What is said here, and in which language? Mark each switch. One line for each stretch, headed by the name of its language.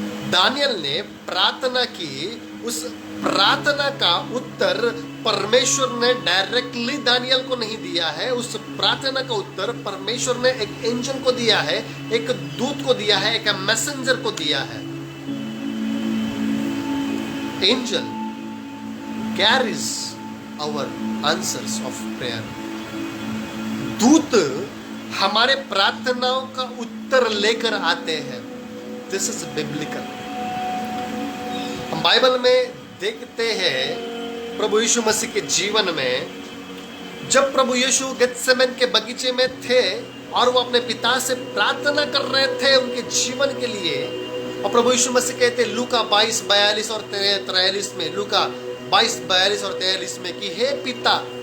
Hindi: Daniel ने प्रार्थना की, उस प्रार्थना का उत्तर परमेश्वर ने डायरेक्टली दानियल को नहीं दिया है। उस प्रार्थना का उत्तर परमेश्वर ने एक एंजल को दिया है, एक दूत को दिया है, एक मैसेंजर को दिया है।
English: Angel carries our answers of prayer.
Hindi: दूत हमारे प्रार्थनाओं का उत्तर लेकर आते हैं।
English: This is biblical.
Hindi: हम बाइबल में देखते हैं प्रभु यीशु मसीह के जीवन में, जब प्रभु यीशु गेत्सेमन के बगीचे में थे और वो अपने पिता से प्रार्थना कर रहे थे उनके जीवन के लिए, और प्रभु यीशु मसीह कहते लूका 22:42 और 43 में, लूका 22:42 और 43 में कि हे पिता,